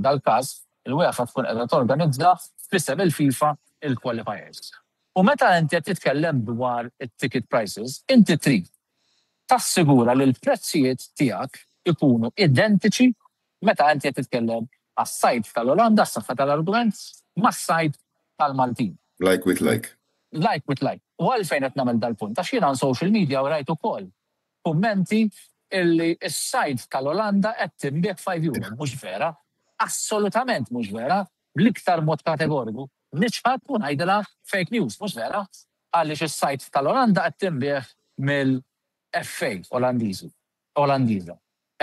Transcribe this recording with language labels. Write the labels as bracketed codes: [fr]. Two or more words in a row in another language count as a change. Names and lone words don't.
[mt] Dal-każ, il-UEFA tkun qiegħda torganizza f'isem il-FIFA il-qualifiers. U meta inti qed titkellem dwar it- [en] ticket prices, [mt] inti trid tassigura li l-prezzijiet tiegħek ikunu identiċi meta inti qed titkellem għas-sajt tal-Olanda, s-saħħa tal-argument, mas-sajt tal-Maltin. [en] Like with like. Like with like. [mt] U għalfejn qed nagħmel dal-punt, għax jiena [en] on social media [mt] u rajt ukoll kummenti illi s-sajt tal-Olanda qed tinbieħ 5 euro. Mhux vera, assolutament mhux vera, bl-iktar mod kategoriku. Niċħad u ngħidilha [en] fake news, [mt] mhux vera, għaliex is-sajt tal-Olanda qed tinbieħ mill-FA Olandiża.